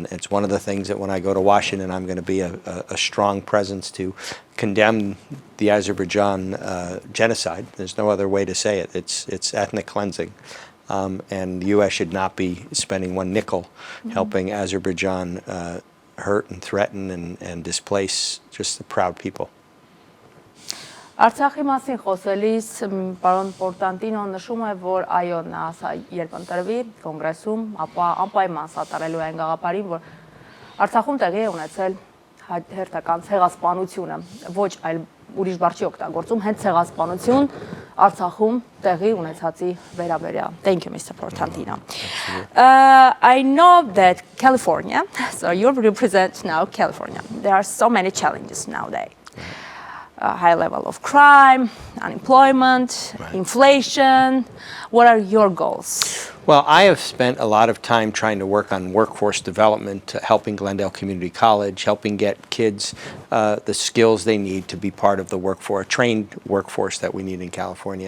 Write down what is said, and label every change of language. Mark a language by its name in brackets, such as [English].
[English] And it's one of the things that when I go to Washington, I'm going to be a strong presence to condemn the Azerbaijan genocide. There's no other way to say it. It's ethnic cleansing. And the U.S. should not be spending one nickel helping Azerbaijan hurt and threaten and displace just the proud people. [Armenian] Արցախի մասին խոսելիս պարոն Պորտանտինոն նշում է, որ այո, նա երբ ընտրվի կոնգրեսում, ապա անպայման սատարելու են գաղափարին, որ Արցախում տեղի է ունեցել հերթական ցեղասպանությունը, ոչ այլ ուրիշ բառ չի օգտագործում, հենց ցեղասպանություն Արցախում տեղի ունեցածի վերաբերյալ. [English] Thank you, Mr. Portantino. I know that California, so you represent now California. There are so many challenges nowadays. High level of crime, unemployment, inflation. What are your goals? Well, I have spent a lot of time trying to work on workforce development, helping Glendale Community College, helping get kids the skills they need to be part of the workforce, trained workforce that we need in California.